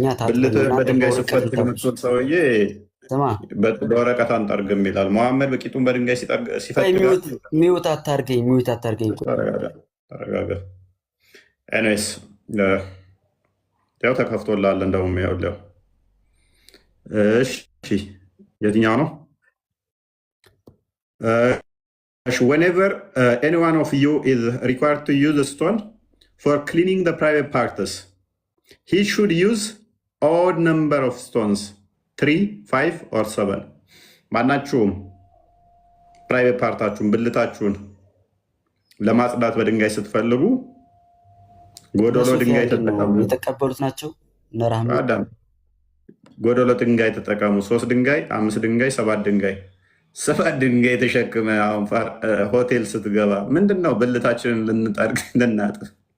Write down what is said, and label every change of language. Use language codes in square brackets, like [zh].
[am] ብልትህ በድንጋይ ስፈትግ የምትወጥ ሰውዬ በወረቀት አንጠርግም ይላል። መሐመድ በቂጡን በድንጋይ ሲፈትግ ሚውት አታርገኝ። ተረጋጋ። ኤኒዌይስ ያው ተከፍቶላል። እንደውም ያው እሺ፣ የትኛው ነው? [en] whenever any one of you is required to use a stone for cleaning the private parts, he should use odd number of stones, 3, 5 or 7. [am] ማናችሁም ፕራይቬት ፓርታችሁን ብልታችሁን ለማጽዳት በድንጋይ ስትፈልጉ ጎዶሎ ድንጋይ ተጠቀሙ። የተቀበሉት ናቸው። ጎዶሎ ድንጋይ ተጠቀሙ። 3 ድንጋይ፣ 5 ድንጋይ፣ 7 ድንጋይ 7 ድንጋይ ተሸክመ አሁን ሆቴል ስትገባ ምንድነው ብልታችንን ልንጠርግ ልናጥፍ?